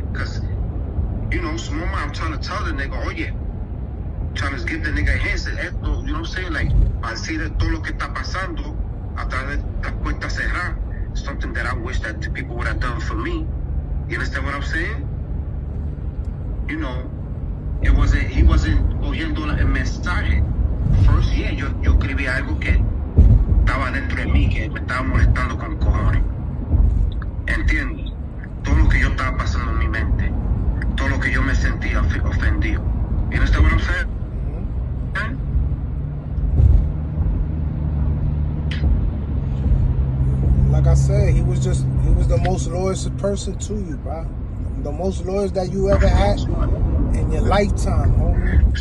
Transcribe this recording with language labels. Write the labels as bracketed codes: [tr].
[en] Because, you know, small mind, I'm trying to tell the nigga, oh yeah, trying to give the nigga a hint, say, esto, you know what I'm saying? [es] Like, al decir todo lo que está pasando, a través de la puerta cerrada, [en] something that I wish that the people would have done for me. You understand what I'm saying? You know, he wasn't [es] oyendo el mensaje. First, yeah, yo escribí algo que estaba dentro de mí, que me estaba molestando con cojones. ¿Entiendes? Todo lo que yo estaba pasando en mi mente, todo lo que yo me sentía ofendido. [en] You understand what I'm saying? Like I said, he was the most loyal person to you, bro. The most loyal that you ever had in your lifetime, homie.